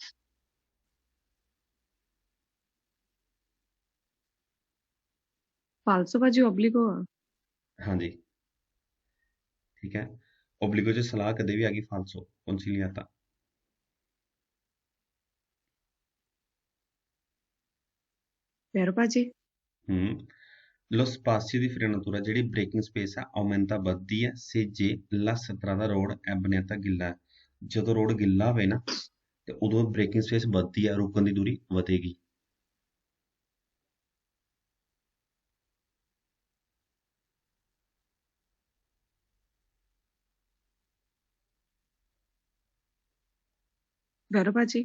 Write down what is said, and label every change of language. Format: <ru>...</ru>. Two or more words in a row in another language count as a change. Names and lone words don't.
<pa>ਫਾਲਸੋ ਭਾਜੀ ਓਬਲੀਗੋ ਆ। ਹਾਂਜੀ ਠੀਕ ਹੈ। ਓਬਲੀਗੋ ਚ ਸਲਾਹ ਕਦੇ ਵੀ ਆ ਗਈ</pa> <it>falso consigliata.</it> <pa>ਵੈਰੋ ਭਾਜੀ,</pa> <it>lo spazio di frenatura,</it> <pa>ਜਿਹੜੀ</pa> <en>braking space</en> <pa>ਆ aumenta ਵੱਧਦੀ ਹੈ se ਜੇ</pa> <it>la strada</it> <pa>road</pa> <it>è bagnata</it> <pa>ਗਿੱਲਾ ਹੈ। ਜਦੋਂ ਰੋਡ ਗਿੱਲਾ ਹੋਵੇ ਨਾ ਤੇ ਉਦੋਂ</pa> <en>braking space</en> <pa>ਵੱਧਦੀ ਹੈ, ਰੁਕਣ ਦੀ ਦੂਰੀ ਵਧੇਗੀ। ਵੈਰੋ ਭਾਜੀ,</pa>